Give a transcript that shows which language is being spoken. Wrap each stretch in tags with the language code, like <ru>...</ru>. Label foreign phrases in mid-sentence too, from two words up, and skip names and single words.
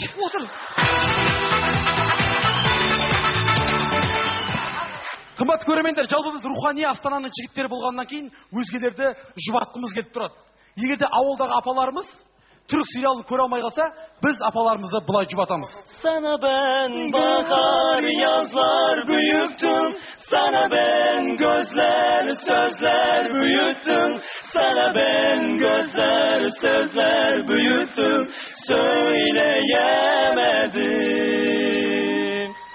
<kk>Отыр. Қымбат көрермендер, жалпы біз рухани Астананың жігіттері болғаннан кейін өзгелерді жұбатқымыз келіп тұрады. Егерде ауылдағы апаларымыз түрік сериалын көре алмай қалса, біз апаларымызды бұлай жұбатамыз.</kk> <tr>Sana ben bahar yazlar büyüttüm, sana ben gözler sözler büyüttüm, sana ben gözler sözler büyüttüm, söyleyemedim.</tr>